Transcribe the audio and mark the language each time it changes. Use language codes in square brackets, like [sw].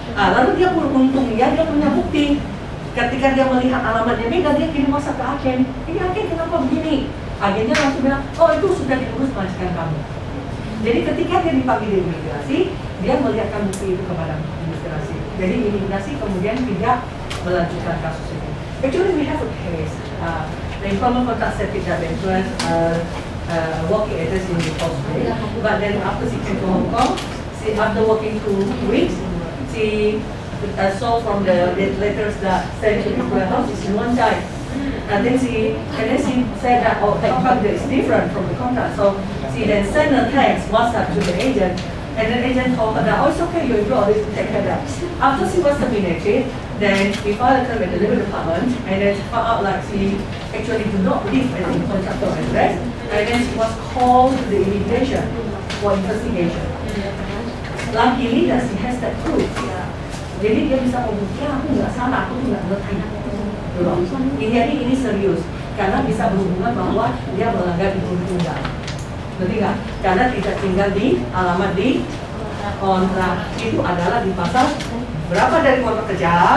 [id] Lalu dia untung dia punya bukti. Ketika dia melihat alamatnya beda, dia kirim WhatsApp ke agen. Ini agen kenapa begini? Agennya langsung bilang, oh itu sudah diurus majikan kamu. Jadi ketika dia dipanggil di imigrasi, dia melihatkan bukti itu kepada imigrasi. Jadi imigrasi kemudian tidak melanjutkan kasus itu. [en] Actually we have a case. The employment contract said that the employer working address in the Postpay, but then after she came to Hong Kong, after working 2 weeks, she saw from the letters that sent to the employer house is in Wancai. And then she said that how come that is different from the contract. So she then sent a text WhatsApp to the agent, and the agent told her that it's okay, your employer already take care of that. After she was terminated, then we filed a claim at the Labour Department, and then she found out like she actually do not live at the contractor address, and then she was called to the immigration for investigation. Luckily that she has that proof. [id] Jadi dia bisa membuktikan aku nggak salah, aku nggak ngerti. Ini serius karena bisa berhubungan bahwa dia melanggar izin tinggal. Berarti nggak? Karena tidak tinggal di alamat di kontrak itu adalah di pasal berapa dari kontrak kerja?